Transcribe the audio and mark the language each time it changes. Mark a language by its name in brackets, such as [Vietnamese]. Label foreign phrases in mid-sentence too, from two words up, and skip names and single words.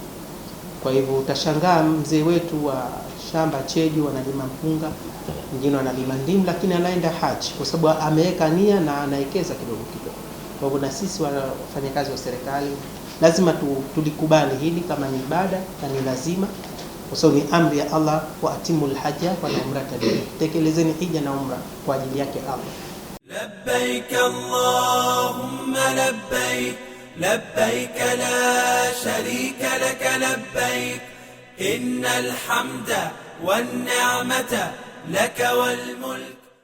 [Swahili] Kwa hivyo utashangaa mzee wetu wa shamba Cheju wanalima mpunga, wengine wanalima ndimu, lakini anaenda haji kwa sababu ameweka nia na anawekeza kidogo kidogo. Kwa hivyo na sisi wafanyakazi wa serikali lazima tulikubali hili kama ni ibada na ni lazima, kwa sababu ni amri ya Allah, [Arabic] وأتموا الحج والعمرة, [Swahili] tekelezeni hija na umra kwa ajili yake Allah. [Arabic] لبيك اللهم لبيك لبيك لا شريك لك لبيك إن الحمد والنعمة لك والملك